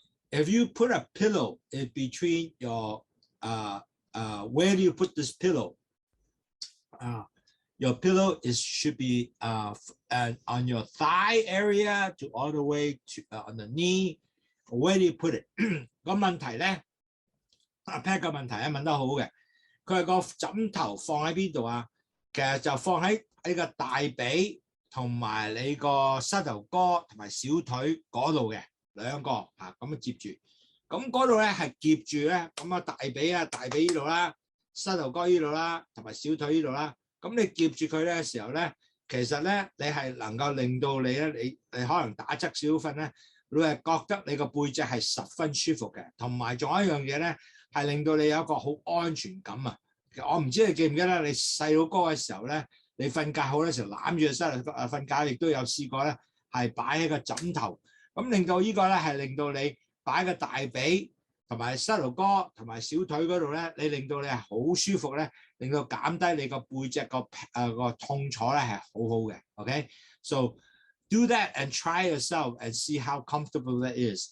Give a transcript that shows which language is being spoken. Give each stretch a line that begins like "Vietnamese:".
English: If you put a pillow in between your, where do you put this pillow? Your pillow should be on your thigh area to all the way to on the knee. Where do you put it?
Cantonese: 個問題咧，阿 Pat 個問題咧問得好嘅，佢係個枕頭放喺邊度啊？其實就放喺你個大髀同埋你個膝頭哥同埋小腿嗰度嘅兩個咁樣接住。咁嗰度咧係夾住咧，咁啊大髀呢度啦，膝頭哥呢度啦，同埋小腿呢度啦。咁你夾住佢咧嘅時候咧，其實咧你係能夠令到你咧，你可能打側少瞓咧，你係覺得你個背脊係十分舒服嘅，同埋仲有一樣嘢咧係令到你有一個好安全感啊！我唔知你記唔記得你細佬哥嘅時候咧，你瞓覺好嘅時候攬住個膝頭瞓覺，亦都有試過咧係擺喺個枕頭，咁令到呢個咧係令到你擺個大髀同埋膝頭哥同埋小腿嗰度咧，你令到你係好舒服咧。令到減低你個背脊個痛楚咧係好好嘅 ，OK？
English: So do that and try yourself and see how comfortable that is.